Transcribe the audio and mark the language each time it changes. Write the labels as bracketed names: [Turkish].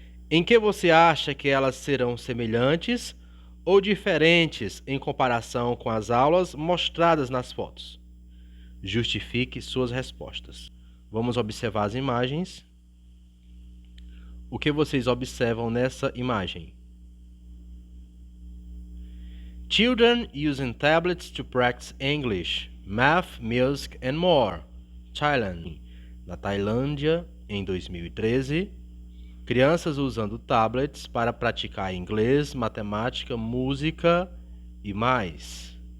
[Portuguese] Em que você acha que elas serão semelhantes ou diferentes em comparação com as aulas mostradas nas fotos? Justifique suas respostas. Vamos observar as imagens. O que vocês observam nessa imagem? [English] Children using tablets to practice English, math, music and more. [Portuguese] Thailand. Na Tailândia, em 2013. Crianças usando tablets para praticar inglês, matemática, música e mais.